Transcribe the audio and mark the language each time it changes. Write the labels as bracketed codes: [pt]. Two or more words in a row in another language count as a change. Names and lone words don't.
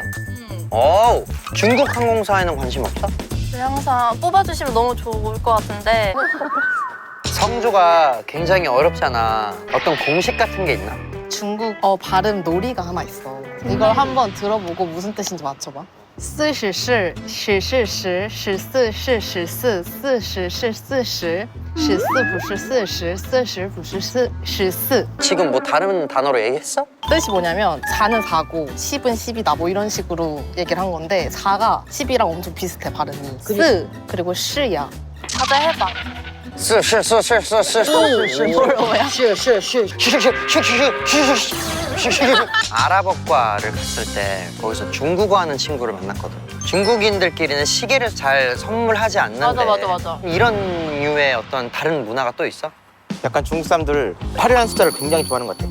[ko] 어우, 중국 항공사에는 관심 없어? 항상 뽑아주시면 너무 좋을 것 같은데. 성조가 굉장히 어렵잖아. 어떤 공식 같은 게 있나? 중국어 발음 놀이가 하나 있어. 이걸 한번 들어보고 무슨 뜻인지 맞춰봐. [zh] 40 是10是10 14是14 40是40 14不是40 40不是14 [ko] 지금 뭐 다른 단어로 얘기했어? 뜻이 뭐냐면 4는 4고 10은 10이다 뭐 이런 식으로 얘기를 한 건데 4가 10이랑 엄청 비슷해 발음이. 4 그리고 10야. 가자 해봐. [zh] 是是是是是是是 [ko] 뭐야? [zh] 是是是 [ko] 아랍어과를 갔을 때 거기서 중국어 하는 친구를 만났거든. 중국인들끼리는 시계를 잘 선물하지 않는데 맞아. 이런 류의 어떤 다른 문화가 또 있어? 약간 중국 사람들 8이라는 숫자를 굉장히 좋아하는 것 같아.